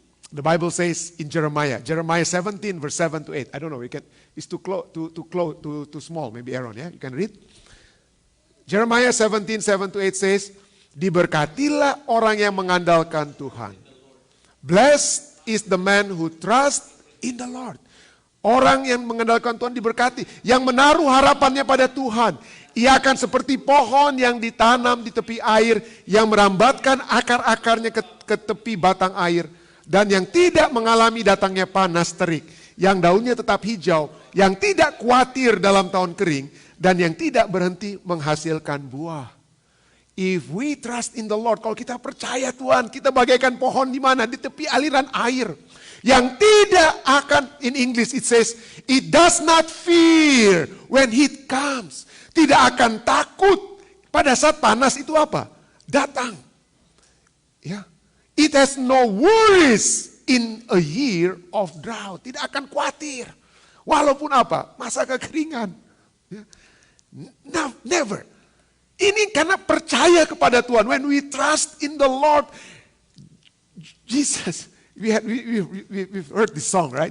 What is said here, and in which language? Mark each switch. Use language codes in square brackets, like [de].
[en] The Bible says in Jeremiah 17 verse 7 to 8. I don't know, it's too small. Maybe Aaron, yeah? You can read. Jeremiah 17, 7 to 8 says, [id] diberkatilah orang yang mengandalkan Tuhan. [en] Blessed is the man who trusts in the Lord. [id] Orang yang mengandalkan Tuhan diberkati. Yang menaruh harapannya pada Tuhan. Ia akan seperti pohon yang ditanam di tepi air. Yang merambatkan akar-akarnya ke tepi batang air. Dan yang tidak mengalami datangnya panas terik. Yang daunnya tetap hijau. Yang tidak khawatir dalam tahun kering. Dan yang tidak berhenti menghasilkan buah. [en] If we trust in the Lord. [id] Kalau kita percaya Tuhan. Kita bagaikan pohon di mana? Di tepi aliran air. Yang tidak akan, [en] in English it says, it does not fear when heat comes. [id] Tidak akan takut pada saat panas itu apa? Datang. Ya. [en] It has no worries in a year of drought. [id] Tidak akan khawatir. Walaupun apa? Masa kekeringan. Ya. [en] No, never. [id] Ini karena percaya kepada Tuhan. [en] When we trust in the Lord, Jesus. We've heard this song, right?